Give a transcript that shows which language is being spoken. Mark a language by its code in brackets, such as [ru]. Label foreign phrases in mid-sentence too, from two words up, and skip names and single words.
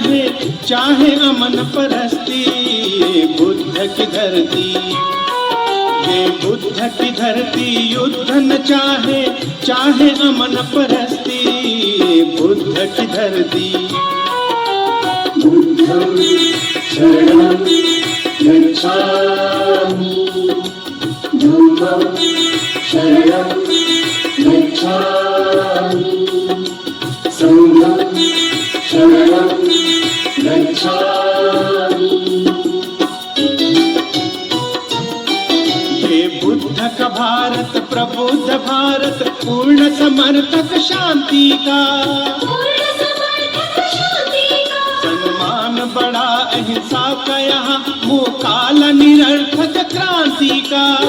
[hi] चाहे अमन परस्ती, ये बुद्ध की धरती, ये बुद्ध की धरती युद्ध न चाहे, चाहे अमन परस्ती, ये बुद्ध की धरती। [pi] बुद्धं शरणं गच्छामि, धम्मं शरणं गच्छामि, संघं शरणं गच्छामि। [hi] ये बुद्ध का भारत प्रबुद्ध भारत, पूर्ण समर्थक शांति का, सम्मान बड़ा अहिंसा का यहाँ, मुकाल निरर्थक क्रांति का।